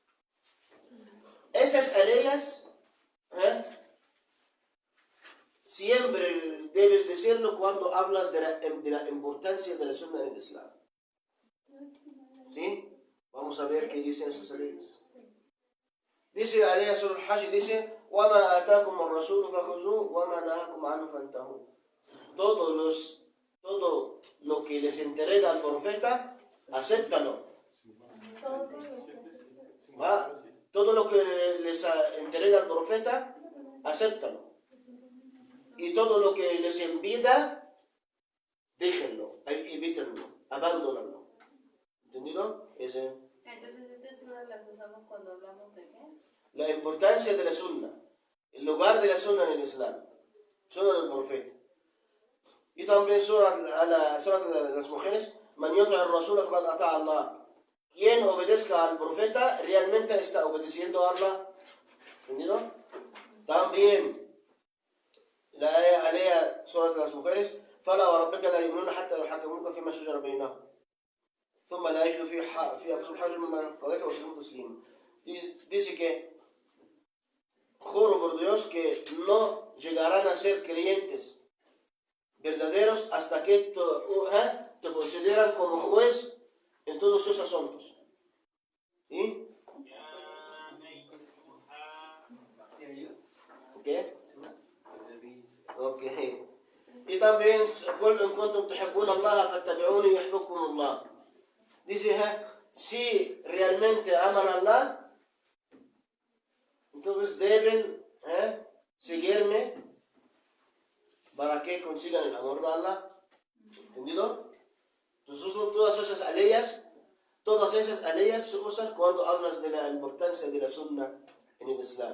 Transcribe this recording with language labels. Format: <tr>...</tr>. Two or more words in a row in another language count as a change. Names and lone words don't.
<es>Esas leyes, siempre debes decirlo cuando hablas de la importancia de la sunna en el Islam. ¿Sí? Vamos a ver qué dicen esas leyes. Dice la ley sobre el Hajj, dice:</es> <ar>وَمَا آتَاكُمُ الرَّسُولُ فَخُذُوهُ وَمَا نَهَاكُمْ عَنْهُ فَانْتَهُوا.</ar> <es>Todo lo que les entrega al profeta, acéptalo. Todo lo que les entrega al profeta, acéptalo. Y todo lo que les impida, déjenlo. evítenlo, abandónalo. ¿Entendido? Ese. Entonces, estas suras las usamos cuando hablamos de qué? La importancia de la sunna, el lugar de la sunna en el Islam, sunna del profeta. Y también sura de las mujeres,</es> <ar>من يطع الرسول فقد أطاع الله.</ar> <es>Quien obedezca al profeta realmente está obedeciendo a Allah. ¿Entendido? También la alea sura de las mujeres,</es> <ar>فلا وربك لا يؤمنون حتى يحكموك فيما شجر بينهم ثم لا يجدوا في أنفسهم حرجا مما قضيت ويسلموا تسليما.</ar> <es>Dice que juro por Dios que no llegarán a ser creyentes verdaderos hasta que te consideran como juez en todos sus asuntos. ¿Sí? ¿Qué? Ok. Y también,</es> <ar>قل إن كنتم تحبون الله فاتبعوني يحببكم الله.</ar> <es>Dice, si realmente aman a Allah, entonces deben seguirme para que consigan el amor de Allah. ¿Entendido? Entonces todas esas aleyas se usan cuando hablas de la importancia de la sunna en el Islam.</es>